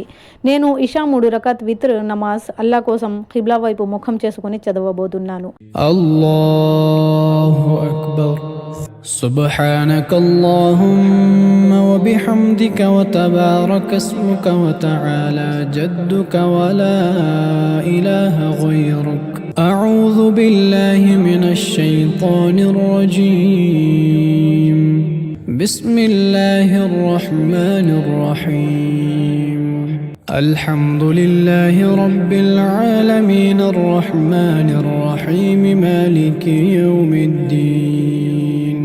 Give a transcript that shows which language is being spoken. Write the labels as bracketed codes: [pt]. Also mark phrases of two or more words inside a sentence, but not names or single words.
[te] నేను ఇషా 3 రకాత్ విత్ర్ నమాజ్ అల్లా కోసం ఖిబ్లా వైపు ముఖం చేసుకుని చదవబోతున్నాను. [ar] الله أكبر. سبحانك اللهم وبحمدك وتبارك اسمك وتعالى جدك ولا إله غيرك. أعوذ بالله من الشيطان الرجيم. بسم الله الرحمن الرحيم. الحمد لله رب العالمين الرحمن الرحيم مالك يوم الدين.